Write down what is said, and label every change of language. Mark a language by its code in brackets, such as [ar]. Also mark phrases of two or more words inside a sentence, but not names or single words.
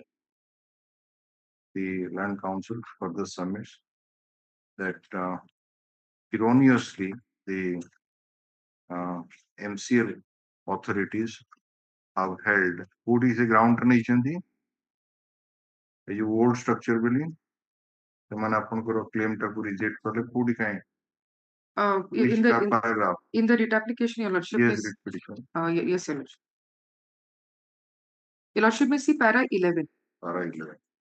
[en] The Land Council further submits that erroneously the MCL authorities have held what is a ground nation the old structure building. [or] ସେମାନେ ଆପଣଙ୍କର claim ଟାକୁ reject କଲେ କୋଉଠି କାଇଁ paragraph [en] In the writ application, Your Lordship, yes is, writ petition yes, Your Lordship. Your Lordship may see para 11. para 11.